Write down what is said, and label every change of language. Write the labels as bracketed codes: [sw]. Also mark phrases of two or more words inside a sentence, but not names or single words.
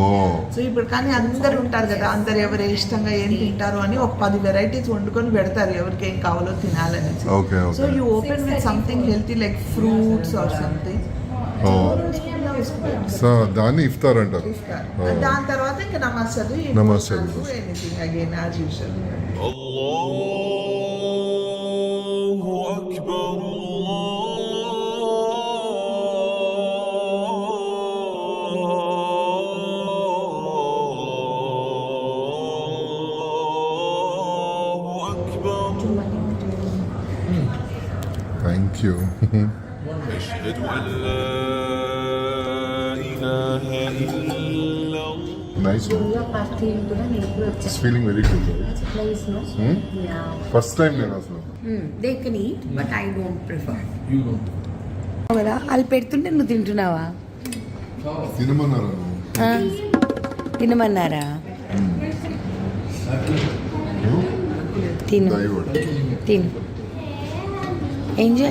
[te] సో ఇప్పుడు కానీ అందరు ఉంటారు కదా, అందరు ఎవరు ఇష్టంగా ఏం తింటారు అని ఒక 10 వెరైటీస్ వండుకొని పెడతారు ఎవరికి ఏం కావాలో తినాలనేసి. [en] Okay. So you open with something healthy like fruits or something. [te] సో దాన్ని ఇఫ్తార్ అంటారు. దాని తర్వాత ఇంకా నమాజ్ చదువు, నమాజ్ చదువు. [en] Anything again as usual. [ar] الله أكبر الله أكبر [en] Thank you. [ar] أشهد أن لا إله إلا الله [en] Nice. Feeling very good. [te] ఫస్ట్ టైం నేను అసలు [en] They can eat but I don't prefer. [te] కదా వాళ్ళు పెడుతుంటే నువ్వు తింటున్నావా? తినమన్నారు. తినమన్నారా? తిను తిను ఎంజాయ్.